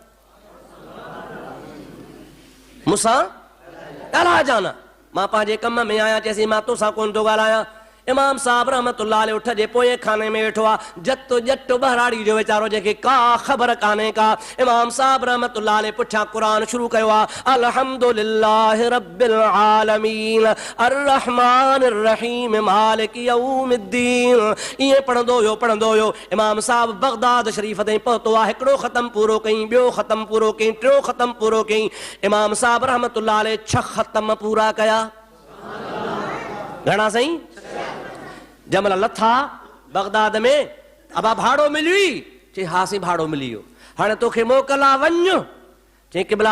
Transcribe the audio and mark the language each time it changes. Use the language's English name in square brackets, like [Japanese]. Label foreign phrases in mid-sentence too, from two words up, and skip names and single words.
[Sindhi] मूंसां ॻाल्हाइजां न मां पंहिंजे कम में आहियां चएसि मां तोसां कोन थो ॻाल्हायां इमाम साहब [Arabic] رحمة الله عليه [Sindhi] उठ जे पोएं खाने में वेठो आहे जत जट बहराड़ी जो वीचारो जंहिंखे का ख़बर कान्हे का इमाम साहब [Arabic] رحمة الله عليه [Sindhi] पुठियां क़ुरान शुरू कयो आहे [Arabic] الحمد لله رب العالمين الرحمن الرحيم مالك يوم الدين [Sindhi] ईअं पढ़ंदो हुयो इमाम साहब बगदाद शरीफ़ ताईं पहुतो आहे हिकिड़ो ख़तम पूरो कयईं ॿियो ख़तम पूरो कयईं टियों ख़तम पूरो कयईं इमाम साहब [Arabic] رحمة الله عليه [Sindhi] 6 ख़तम पूरा कया घणा साईं जंहिं महिल लथा बगदाद में अबा भाड़ो मिली चई हा साईं भाड़ो मिली वियो हाणे तोखे मोकल आहे वञ चई क़िबला